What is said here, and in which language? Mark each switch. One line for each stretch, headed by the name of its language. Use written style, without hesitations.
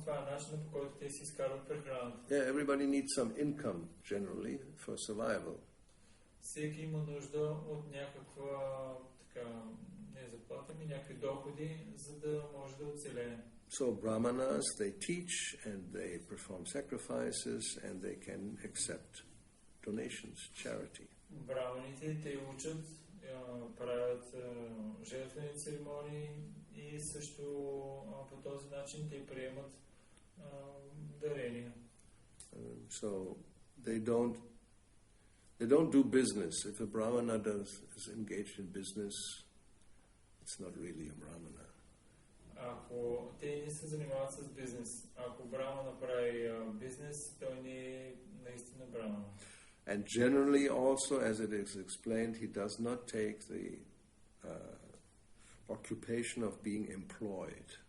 Bulgarian: Това е начинът, по който те си изкарват прехраната.
English: Yeah, everybody needs some income generally for survival.
Bulgarian: Всеки има нужда от някаква не заплата, ами някакви доходи, за да може да оцелее.
English: So brahmanas, they teach and they perform sacrifices and they can accept donations, charity.
Bulgarian: Браманите те учат, правят жертвени церемонии и също по този начин те приемат дарения.
English: So they don't do business. If a brahmana is engaged in business, it's not really a brahmana.
Bulgarian: Ако те не се занимават с бизнес, ако брамана прави бизнес, той не е наистина брамана.
English: And generally also, as it is explained, he does not take the occupation of being employed.